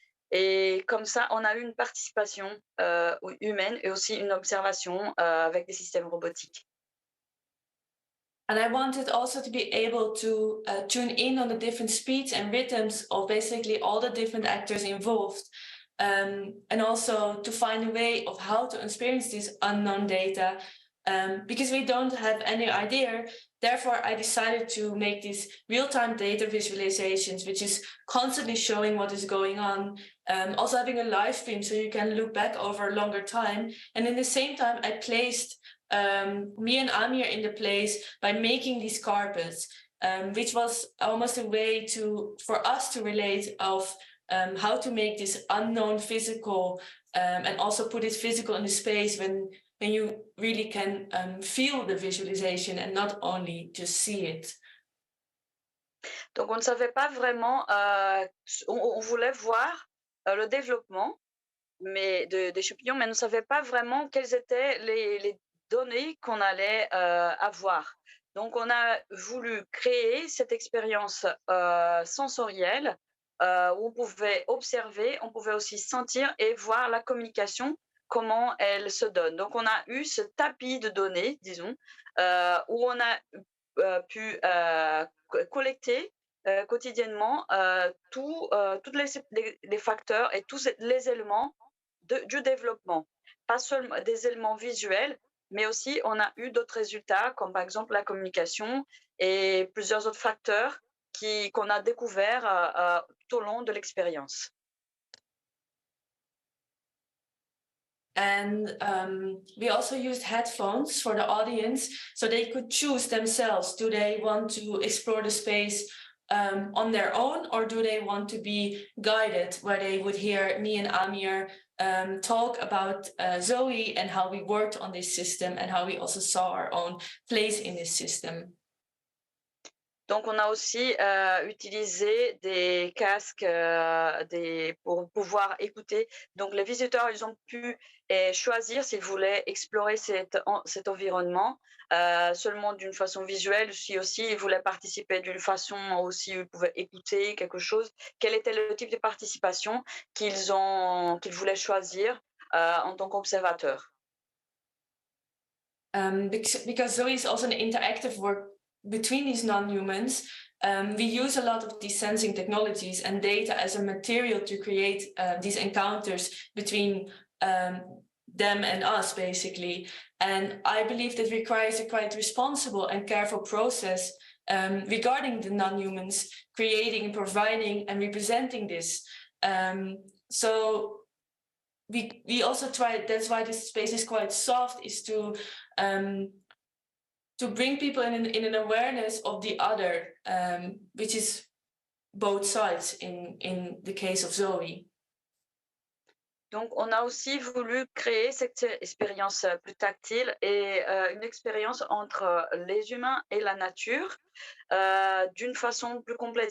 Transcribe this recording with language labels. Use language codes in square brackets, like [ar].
[fr] Et comme ça, on a eu une participation humaine et aussi une observation avec des systèmes robotiques. [en] And I wanted also to be able to tune in on the different speeds and rhythms of basically all the different actors involved. And also to find a way of how to experience this unknown data, because we don't have any idea. Therefore, I decided to make these real-time data visualizations, which is constantly showing what is going on. Also having a live stream so you can look back over a longer time. And in the same time, I placed me and Amir in the place by making these carpets, which was almost a way for us to relate of how to make this unknown physical, and also put it physical in the space when you really can feel the visualization and not only just see it. [fr] Donc on ne savait pas vraiment, on voulait voir le développement des champignons, mais on ne savait pas vraiment quelles étaient les données qu'on allait avoir. Donc on a voulu créer cette expérience sensorielle où on pouvait observer, on pouvait aussi sentir et voir la communication, comment elle se donne. Donc on a eu ce tapis de données, disons, où on a pu collecter quotidiennement tous les facteurs et tous les éléments du développement. Pas seulement des éléments visuels, mais aussi on a eu d'autres résultats, comme par exemple la communication et plusieurs autres facteurs qu'on a découverts tout au long de l'expérience. [en] And we also used headphones for the audience so they could choose themselves. Do they want to explore the space on their own, or do they want to be guided, where they would hear me and Amir talk about Zoe and how we worked on this system and how we also saw our own place in this system. [fr] Donc, on a aussi utilisé des casques pour pouvoir écouter. Donc, les visiteurs, ils ont pu choisir s'ils voulaient explorer cet environnement seulement d'une façon visuelle, si aussi ils voulaient participer d'une façon aussi, ils pouvaient écouter quelque chose. Quel était le type de participation qu'ils voulaient choisir en tant qu'observateurs? [en] Because Zoe is also an interactive work between these non-humans, we use a lot of these sensing technologies and data as a material to create these encounters between them and us, basically. And I believe that requires a quite responsible and careful process regarding the non-humans creating, providing, and representing this. So we also try, that's why this space is quite soft, is to bring people in an awareness of the other, which is both sides in the case of Zoe. [fr] Donc, on a aussi voulu créer cette expérience plus tactile et une expérience entre les humains et la nature d'une façon plus complète.